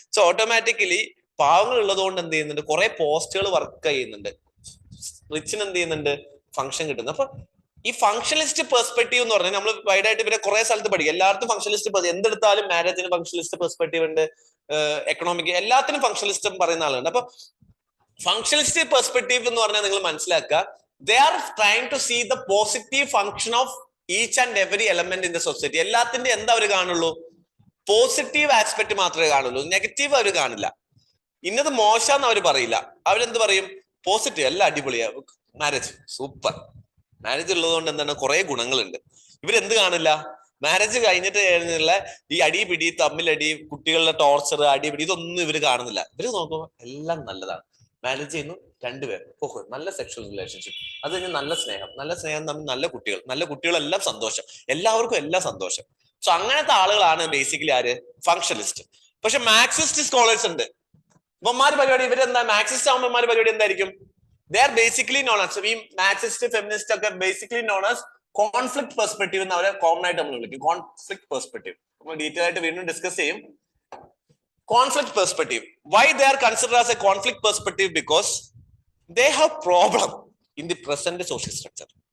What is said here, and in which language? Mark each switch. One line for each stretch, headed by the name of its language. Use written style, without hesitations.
Malayalam: So automatically പാവങ്ങൾ ഉള്ളതുകൊണ്ട് എന്ത് ചെയ്യുന്നുണ്ട്? കുറെ പോസ്റ്റുകൾ വർക്ക് ചെയ്യുന്നുണ്ട്. റിച്ചിന് എന്ത് ചെയ്യുന്നുണ്ട്? ഫംഗ്ഷൻ കിട്ടുന്നു. അപ്പൊ ഈ ഫംഗ്ഷനിസ്റ്റ് പെർസ്പെക്റ്റീവ് എന്ന് പറഞ്ഞാൽ നമ്മൾ വൈഡായിട്ട് ഇവരെ കുറെ സ്ഥലത്ത് പഠിക്കും. എല്ലായിടത്തും ഫംഗ്ഷനിസ്റ്റ്, എന്തെടുത്താലും മാരേജിന് ഫംഗ്ഷനിസ്റ്റ് പെർസ്പെക്റ്റീവ് ഉണ്ട്, എക്കണോമിക്, എല്ലാത്തിനും ഫംഗ്ഷനിസ്റ്റ് പറയുന്ന ആളുണ്ട്. അപ്പൊ ഫംഗ്ഷനിസ്റ്റ് പെർസ്പെക്റ്റീവ് എന്ന് പറഞ്ഞാൽ നിങ്ങൾ മനസ്സിലാക്കുക,
English: they are trying to see the positive function of each and every element in the society.
Malayalam: എല്ലാത്തിന്റെ എന്താ അവർ കാണുള്ളൂ? പോസിറ്റീവ് ആസ്പെക്ട് മാത്രമേ കാണുള്ളൂ, നെഗറ്റീവ് അവർ കാണില്ല. ഇന്നത് മോശമെന്ന് അവർ പറയില്ല. അവരെന്ത് പറയും? പോസിറ്റീവ്, എല്ലാം അടിപൊളിയാ, മാരേജ് സൂപ്പർ. മാരേജ് ഉള്ളത് കൊണ്ട് എന്താണ് കുറെ ഗുണങ്ങളുണ്ട്. ഇവരെന്ത് കാണില്ല? മാരേജ് കഴിഞ്ഞിട്ട് കഴിഞ്ഞുള്ള ഈ അടിപിടി, തമ്മിലടി, കുട്ടികളുടെ ടോർച്ചർ, അടിപിടി, ഇതൊന്നും ഇവര് കാണുന്നില്ല. ഇവര് നോക്കുമ്പോൾ എല്ലാം നല്ലതാണ്. മാരേജ് ചെയ്യുന്നു, രണ്ടുപേർ, ഓഹോ നല്ല സെക്ഷൽ റിലേഷൻഷിപ്പ്, അത് കഴിഞ്ഞ് നല്ല സ്നേഹം തമ്മിൽ നല്ല കുട്ടികളെല്ലാം സന്തോഷം, എല്ലാവർക്കും എല്ലാം സന്തോഷം. സോ അങ്ങനത്തെ ആളുകളാണ് ബേസിക്കലി ആര്? ഫങ്ഷണലിസ്റ്റ്. പക്ഷെ മാർക്സിസ്റ്റ് സ്കോളേഴ്സ് ഉണ്ട്. ഇവന്മാര് പരിപാടി, ഇവരെന്താ മാർക്സിസ്റ്റ് ആവുമ്പോൾ പരിപാടി എന്തായിരിക്കും?
English: they are basically known as,
Malayalam: ഈ മാർക്സിസ്റ്റ് ഫെമിനിസ്റ്റ് ഒക്കെ basically known as conflict perspective എന്ന് അവരെ കോമൺ ആയിട്ട് നമ്മൾ വിളിക്കും. കോൺഫ്ലിക്ട് പെർസ്പെക്റ്റീവ് നമ്മൾ ഡീറ്റെയിൽ ആയിട്ട് വീണ്ടും ഡിസ്കസ് ചെയ്യും.
English: Conflict perspective. Why they are considered as a conflict perspective? Because they have problem in the present social structure.